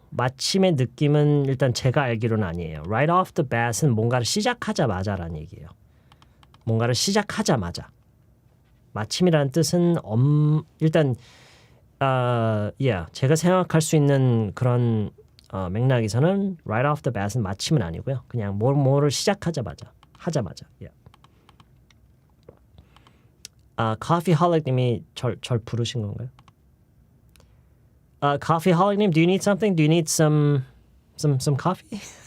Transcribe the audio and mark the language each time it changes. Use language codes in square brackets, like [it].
[ko] 마침의 느낌은 일단 제가 알기로는 아니에요. [en] Right off the bat [ko] 은 뭔가를 시작하자마자라는 얘기예요. 뭔가를 시작하자마자. 마침이라는 뜻은 일단 제가 생각할 수 있는 그런 맥락에서는 [en] right off the bat [ko] 은 마침은 아니고요. 그냥 뭐를 시작하자마자. [en] Yeah. [ko] 커피홀릭님이 절 부르신 건가요? [en] 커피홀릭님, do you need something? Do you need some coffee?